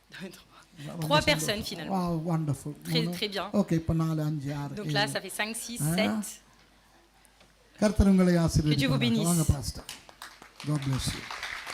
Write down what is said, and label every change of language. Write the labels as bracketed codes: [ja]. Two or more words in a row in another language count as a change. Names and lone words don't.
[fr] 3 personnes finalement. [en] Wow, wonderful. [fr] Très bien. [ta] ஓகே, இப்போ 4, 5, 6. [fr] Donc là, ça fait 5, 6, 7. [ta] கர்த்தர் உங்களை [fr] Que Dieu vous [ta] ஆசீர்வதிப்பாராக. [fr] bénisse. [ta] வாங்க பாஸ்டர். [en] God bless you.